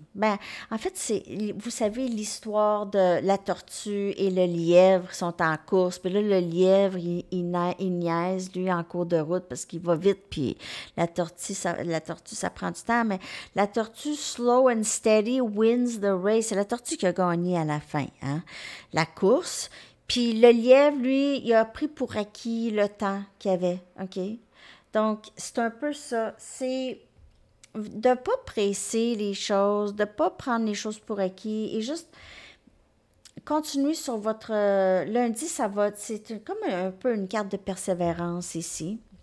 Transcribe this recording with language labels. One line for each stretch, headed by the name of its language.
French: Ben, en fait, vous savez, l'histoire de la tortue et le lièvre sont en course. Puis là, le lièvre, il niaise, lui, en cours de route parce qu'il va vite. Puis la tortue, ça prend du temps. Mais la tortue,
English: slow and steady, wins the race.
French: C'est la tortue qui a gagné à la fin, hein? La course. Puis le lièvre, lui, il a pris pour acquis le temps qu'il avait, OK? Donc, c'est un peu ça. C'est de ne pas presser les choses, de ne pas prendre les choses pour acquis et juste continuer sur votre lundi, c'est comme un peu une carte de persévérance ici.